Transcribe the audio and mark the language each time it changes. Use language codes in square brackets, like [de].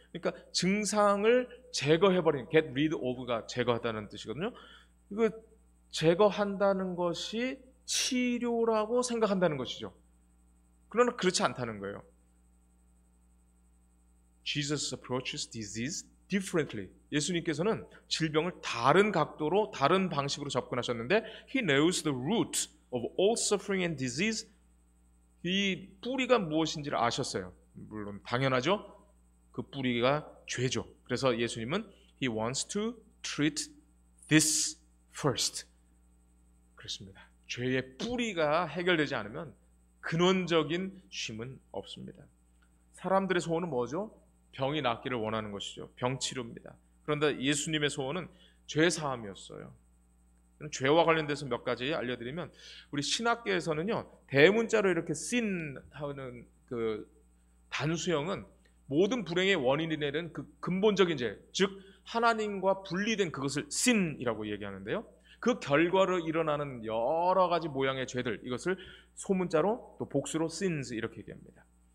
[ko] 그러니까 증상을 제거해버리는, get rid of가 제거하다는 뜻이거든요. 이거 제거한다는 것이 치료라고 생각한다는 것이죠. 그러나 그렇지 않다는 거예요. [en] Jesus approaches disease differently. [ko] 예수님께서는 질병을 다른 각도로 다른 방식으로 접근하셨는데 [en] He knows the root of all suffering and disease. [ko] 이 뿌리가 무엇인지를 아셨어요. 물론 당연하죠. 그 뿌리가 죄죠. 그래서 예수님은 [en] He wants to treat this first. [ko] 그렇습니다. 죄의 뿌리가 해결되지 않으면 근원적인 쉼은 없습니다. 사람들의 소원은 뭐죠? 병이 낫기를 원하는 것이죠. 병치료입니다. 그런데 예수님의 소원은 죄 사함이었어요. 죄와 관련돼서 몇 가지 알려드리면, 우리 신학계에서는요, 대문자로 이렇게 sin 하는 그 단수형은 모든 불행의 원인이 되는 그 근본적인 죄, 즉 하나님과 분리된 그것을 sin이라고 얘기하는데요, 그 결과로 일어나는 여러 가지 모양의 죄들, 이것을 소문자로 또 복수로 sins 이렇게 얘기합니다.